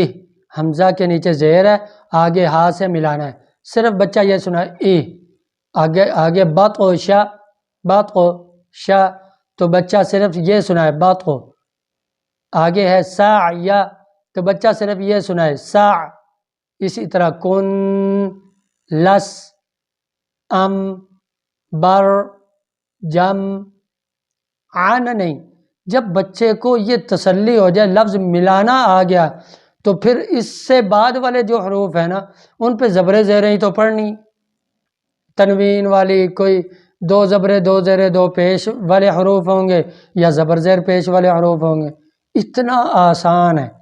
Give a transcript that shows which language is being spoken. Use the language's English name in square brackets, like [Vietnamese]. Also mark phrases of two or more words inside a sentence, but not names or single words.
[Urdu] حمزہ کے نیچے زیر ہے، آگے ہا سے ملانا ہے، صرف بچہ یہ سنائے ای۔ آگے شا، تو بچہ صرف یہ سنائے باطو۔ آگے ہے سعیا، تو بچہ صرف یہ سنائے سع۔ اسی طرح کن، لس، ام، بر، جم، عن نہیں۔ جب بچے کو یہ تسلی ہو جائے لفظ ملانا آ گیا، تو پھر اس سے بعد والے جو حروف ہیں نا ان پہ زبریں زیریں ہی تو پڑھنی، تنوین والی کوئی 2 زبریں 2 زیریں 2 پیش والے حروف ہوں گے، یا زبر زیر پیش والے حروف ہوں گے، اتنا آسان ہے۔